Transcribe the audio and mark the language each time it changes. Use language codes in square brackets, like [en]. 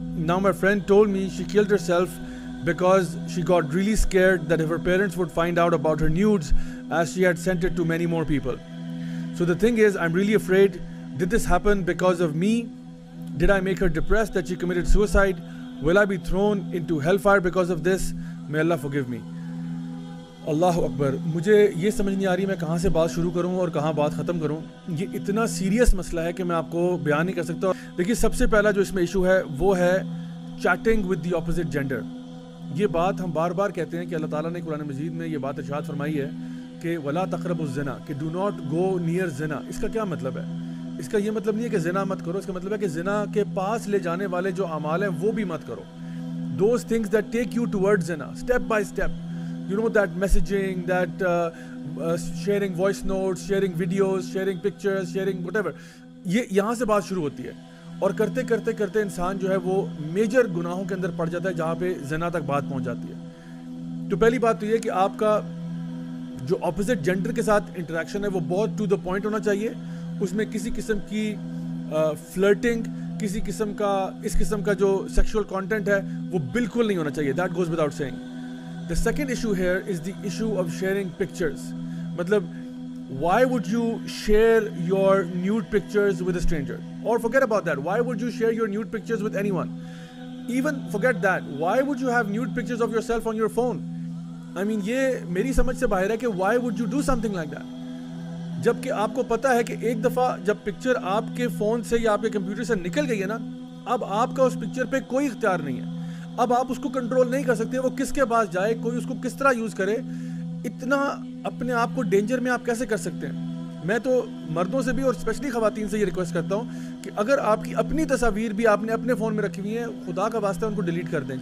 [en] Now my friend told me she killed herself because she got really scared that if her parents would find out about her nudes, as she had sent it to many more people. So the thing is, I'm really afraid, did this happen because of me? Did I make her depressed that she committed suicide? Will I be thrown into hellfire because of this? May Allah forgive me. [ar] اللہ اکبر. [ur] مجھے یہ سمجھ نہیں آ رہی میں کہاں سے بات شروع کروں اور کہاں بات ختم کروں. یہ اتنا سیریس مسئلہ ہے کہ میں آپ کو بیان نہیں کر سکتا. دیکھیے, سب سے پہلا جو اس میں ایشو ہے وہ ہے [en] Chatting with the opposite gender. [ur] یہ بات ہم بار بار کہتے ہیں کہ اللہ تعالیٰ نے قرآن مجید میں یہ بات ارشاد فرمائی ہے کہ [ar] ولا تقربوا الزنا, [ur] کہ [en] Do not go near زنا. [ur] اس کا کیا مطلب ہے؟ اس کا یہ مطلب نہیں ہے کہ زنا مت کرو, اس کا مطلب ہے کہ زنا کے پاس لے جانے والے جو اعمال ہیں وہ بھی مت کرو. [en] those things that take you toward زنا, step by step, you know, that messaging, that sharing voice notes, sharing videos, sharing pictures, sharing whatever, [ur] یہ یہاں سے بات شروع ہوتی ہے. اور کرتے کرتے کرتے انسان جو ہے وہ میجر گناہوں کے اندر پڑ جاتا ہے جہاں پہ زنا تک بات پہنچ جاتی ہے. تو پہلی بات تو یہ کہ آپ کا جو اپوزٹ جینڈر کے ساتھ انٹریکشن ہے وہ بہت [en] to the point [ur] ہونا چاہیے. اس میں کسی قسم کی فلرٹنگ, کسی قسم کا اس قسم کا جو سیکشول کانٹینٹ ہے وہ بالکل نہیں ہونا چاہیے. [en] That goes without saying. The second issue here is the issue of sharing pictures. مطلب why would you share your nude pictures with a stranger? Or forget about that, why would you share your nude pictures with anyone? Even forget that, why would you have nude pictures of yourself on your phone? I mean, [ur] یہ میری سمجھ سے باہر ہے کہ [en] why would you do something like that? [ur] جبکہ آپ کو پتا ہے کہ ایک دفعہ جب پکچر آپ کے فون سے یا آپ کے کمپیوٹر سے نکل گئی ہے نا, اب آپ کا اس پکچر پہ کوئی اختیار نہیں ہے. اب آپ اس کو کنٹرول نہیں کر سکتے, وہ کس کے پاس جائے, کوئی اس کو کس طرح یوز کرے. اتنا اپنے آپ کو ڈینجر میں آپ کیسے کر سکتے ہیں؟ میں تو مردوں سے بھی اور اسپیشلی خواتین سے یہ ریکویسٹ کرتا ہوں کہ اگر آپ کی اپنی تصاویر بھی آپ نے اپنے فون میں رکھی ہوئی ہیں, خدا کا واسطہ ان کو ڈیلیٹ کر دیں.